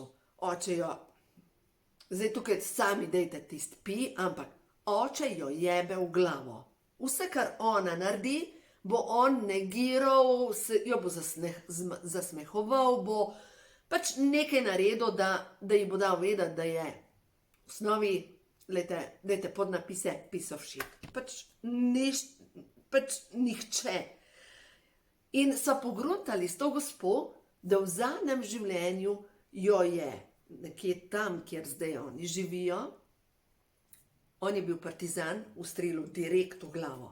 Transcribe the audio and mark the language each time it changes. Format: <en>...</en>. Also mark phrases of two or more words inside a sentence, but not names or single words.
<sl>Oče jo, zdaj tukaj sami dejte tisti pi, ampak oče jo jebe v glavo. Vse, kar ona naredi, bo on negiral, jo bo zasmehoval, bo pač nekaj naredil, da ji bo dal vedeti, da je v osnovi, dajte podnapise,</sl> <en>piece of shit.</en> <sl>Pač nihče. In so pogruntali s to gospo, da v zadnjem življenju jo je nekje tam, kjer zdaj oni živijo, on je bil partizan, ustrelil direkt v glavo.</sl>